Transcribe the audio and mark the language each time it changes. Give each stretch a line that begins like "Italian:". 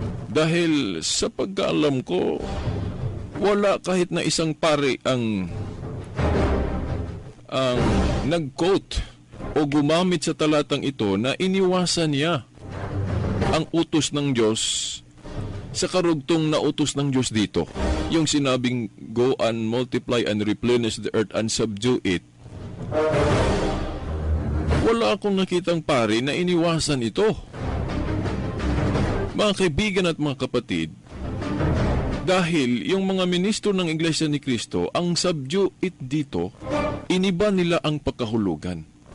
Filipino: Dahil sa pagkaalam ko, wala kahit na isang pari ang nag-quote o gumamit sa talatang ito na iniwasan niya ang utos ng Diyos sa karugtong na utos ng Diyos dito. Yung sinabing,
English: go and multiply and replenish the earth and subdue it.
Filipino: Wala akong nakitang pari na iniwasan ito. Mga kaibigan at mga kapatid, dahil yung mga ministro ng Iglesia ni Cristo, ang subdue it dito, iniba nila ang pagkahulugan.